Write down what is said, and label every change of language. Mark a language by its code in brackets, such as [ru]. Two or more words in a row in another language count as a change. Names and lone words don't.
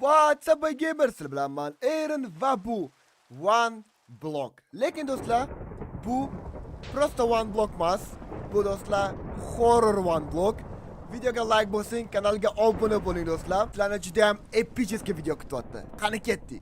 [en] What's up gamers, [uz] sizlar bilan men Aaron va bu One Block. Lekin do'stlar, bu prosta One Block emas. Bu do'stlar horror One Block. Videoga like bosing, kanalga obuna bo'ling do'stlar. Sizlarni juda ham epicheskiy video kutyapti. Qani ketdik.